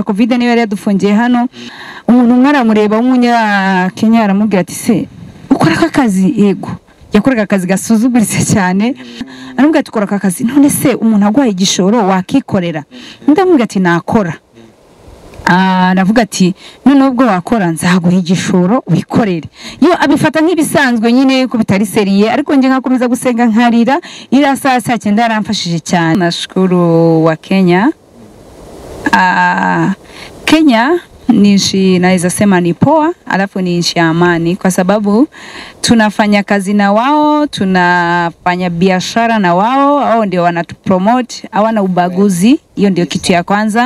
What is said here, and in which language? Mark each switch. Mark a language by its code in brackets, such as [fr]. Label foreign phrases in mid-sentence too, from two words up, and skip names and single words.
[rn] covid niyo yari yadufungiye hano umuntu mwaramureba w'umunya Kenya aramubwira ati se ukora akazi yego yakoraga akazi gasuzuguritse cyane aramubwira ati ukora akazi none se umuntu agwaye igishoro wakikorera ndamubwira ati nakora navuga ati none ubwo wakora nzaguha igishoro wikorere yo abifata nk'ibisanzwe nyine ko bitari seriye ariko nje nkakomeza gusenga nkarira ira saa 9 yaramfashije cyane [sw] nashukuru wa Kenya Kenya ni nchi naweza sema ni poa alafu ni nchi ya amani kwa sababu tunafanya kazi na wao tunafanya biashara na wao ndio wanatupromote hawana ubaguzi hiyo ndio kitu ya kwanza.